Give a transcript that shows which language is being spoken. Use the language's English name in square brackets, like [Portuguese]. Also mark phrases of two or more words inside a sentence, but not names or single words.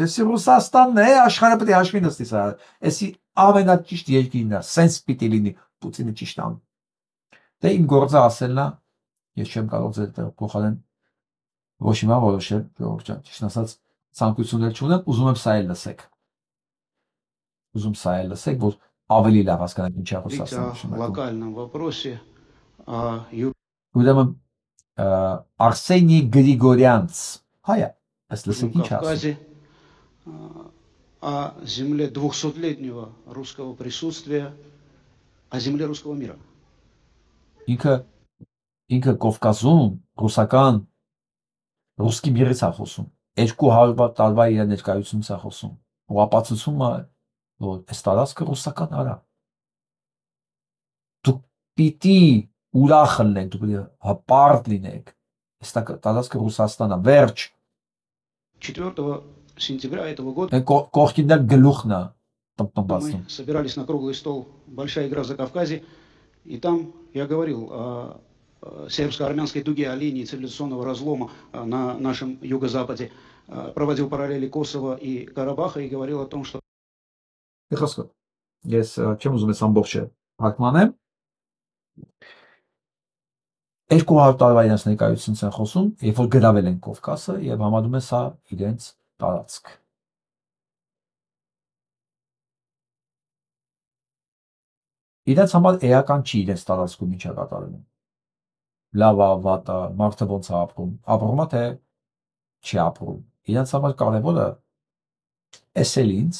[Armenian] էսի Ռուսաստանն է, աշխարհը պետք է հաշվի նստի սա։ Էսի ամենաճիշտ երկիրն է, սենց պիտի լինի, Պուտինը ճիշտ անում։ Դե իմ գործը ասելն է, ես չեմ կարող ձեր փոխարեն ոչ հիմա որոշել, ժողովուրդ ջան, ճիշտ ասած, ցանկություններ չունեմ, ուզում եմ սա էլ լսեք։ Ուզում սա էլ լսեք, որ ավելի լավ հասկանաք ինչ է Ռուսաստանը։ [Russian] Локальном вопросе [Armenian] Ուրեմն Արսենի Գրիգորյանց, հայա, այս լսեք ինչ ասում։ [Russian] О земле 200-летнего русского присутствия, о земле русского мира. [Armenian] Ինքը Կովկասում ռուսական [Russian] русский мир [Armenian] է խոսում։ 200 տարվա իր ներկայությունից է խոսում։ Ու ապացուցում է, որ այս տարածքը ռուսական արա։ Դուք պիտի ուրախ լինեք, դուք պիտի հպարտ լինեք։ Այս տարածքը Ռուսաստանն է, վերջ։ [Russian] 4 сентября этого года [Armenian] կողքին դեռ գլուխն է [Russian] мы собирались на круглый стол «Большая игра в Закавказье», и там я говорил о сербско-армянской дуге, о линии цивилизационного разлома на нашем юго-западе, проводил параллели Косово и Карабаха и говорил о том, что... [Armenian] Ես չեմ ուզում ես ամբողջը հակմանեմ։ 200 տարվա իրենց ներկայությունից են խոսում, երբ որ գրավել են Կովկասը եւ համարում են սա իրենց տարածք։ Իրենց համար էական չի իրենց տարածքում ինչ է կատարվում։ Լավ է, վատ է, մարդը ոնց է ապրում, ապրում է թե չի ապրում։ Իրենց համար կարևորը էսել